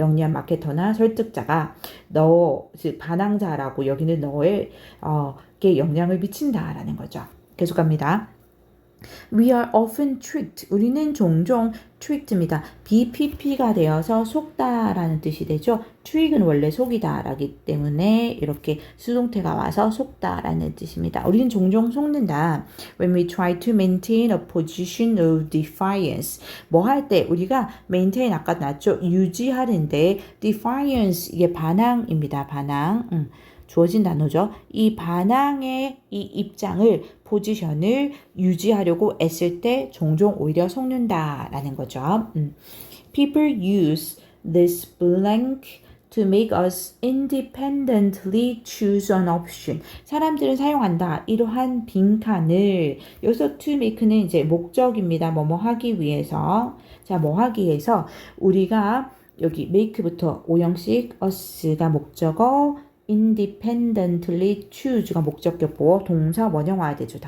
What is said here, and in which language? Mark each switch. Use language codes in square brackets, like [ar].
[ko] 영리한 마케터나 설득자가 너, 즉 반항자라고 여기는 너의 게 영향을 미친다라는 거죠. 계속합니다. [en] We are often tricked. [ko] 우리는 종종 tricked입니다. BPP가 되어서 속다라는 뜻이 되죠. trick은 원래 속이다라기 때문에 이렇게 수동태가 와서 속다라는 뜻입니다. 우리는 종종 속는다. [en] When we try to maintain a position of defiance. [ko] 뭐 할 때 우리가 maintain 아까 나왔죠. 유지하는데 defiance 이게 반항입니다. 반항. 주어진 단어죠. 이 반항의 이 입장을 포지션을 유지하려고 애쓸 때 종종 오히려 속는다라는 거죠. [en] People use this blank to make us independently choose an option. [ko] 사람들은 사용한다. 이러한 빈칸을 여기서 to make는 이제 목적입니다. 뭐뭐 하기 위해서. 자, 뭐 하기 위해서 우리가 여기 make부터 오형식 us가 목적어 [en] independently choose [ko] 가 목적격 보호 동사 원형 와야 되죠.